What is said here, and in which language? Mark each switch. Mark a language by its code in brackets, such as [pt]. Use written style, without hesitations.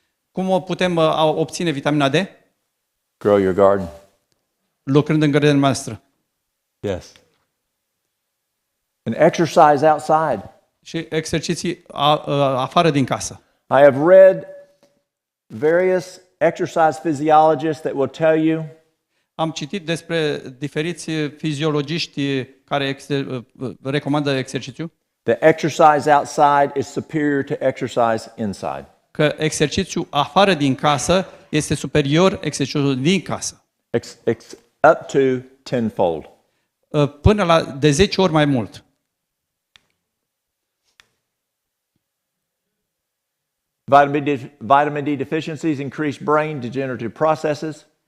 [ro] Cum o putem obține vitamina D? [en] Grow your garden. [ro] Lucrând în grădina noastră. [en] Yes. And exercise outside. [ro] Și exerciții afară din casă. [en] I have read various exercise physiologists that will tell you [ro] Am citit despre diferiți fiziologiști care recomandă exercițiu. [en] that exercise outside is superior to exercise inside. [ro] Că exercițiul afară din casă este superior exercițiului din casă. [en] Up to tenfold. [ro] Până la de 10 ori mai mult. [en] Vitamin D deficiencies increase brain degenerative processes.